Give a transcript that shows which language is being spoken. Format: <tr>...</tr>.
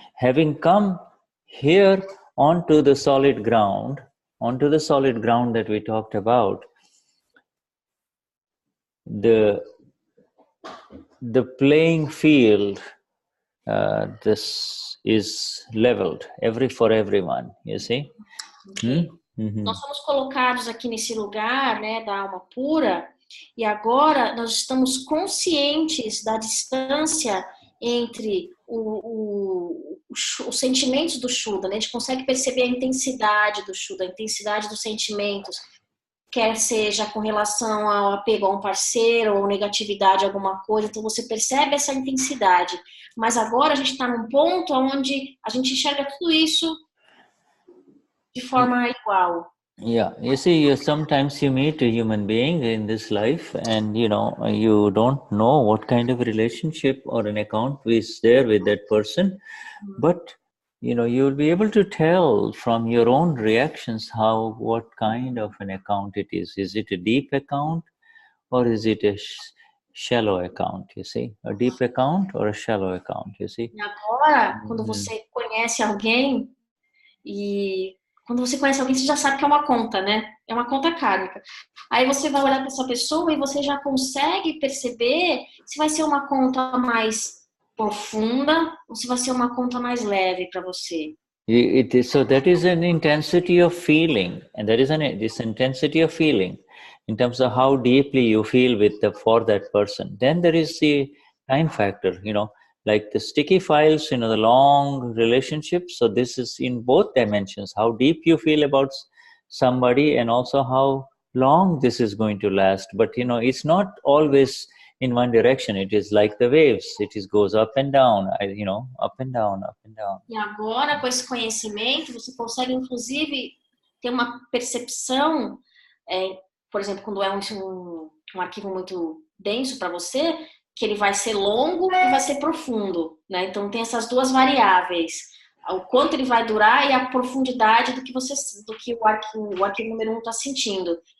<en>Having come here onto the solid ground that we talked about, the playing field, this is leveled for everyone, you see. Okay.</en> <pt>Nós somos colocados aqui nesse lugar, né, da alma pura, e agora nós estamos conscientes da distância entre os sentimentos do Shuddha, né? A gente consegue perceber a intensidade do Shuddha, a intensidade dos sentimentos, quer seja com relação ao apego a um parceiro ou negatividade a alguma coisa, então você percebe essa intensidade. Mas agora a gente está num ponto onde a gente enxerga tudo isso de forma igual.</pt> <en>Yeah, you see, sometimes you meet a human being in this life and, you don't know what kind of relationship or an account is there with that person. But, you'll be able to tell from your own reactions what kind of an account it is. Is it a deep account or is it a shallow account, you see? A deep account or a shallow account, you see?</en> <pt>E agora, quando você conhece alguém quando você conhece alguém, você já sabe que é uma conta, né? É uma conta kármica. Aí você vai olhar para essa pessoa e você já consegue perceber se vai ser uma conta mais profunda ou se vai ser uma conta mais leve para você.</pt> <en>So that is an intensity of feeling, and that is this intensity of feeling in terms of how deeply you feel for that person. Then there is the time factor, like the sticky files, the long relationships. So this is in both dimensions, how deep you feel about somebody and also how long this is going to last. But, it's not always in one direction. It is like the waves. It goes up and down, up and down, up and down.</en> <pt>E agora, com esse conhecimento, você consegue, inclusive, ter uma percepção, por exemplo, quando é um arquivo muito denso para você, que ele vai ser longo e vai ser profundo, né? Então tem essas duas variáveis, o quanto ele vai durar e a profundidade do que o arquivo número 1 está sentindo.</pt>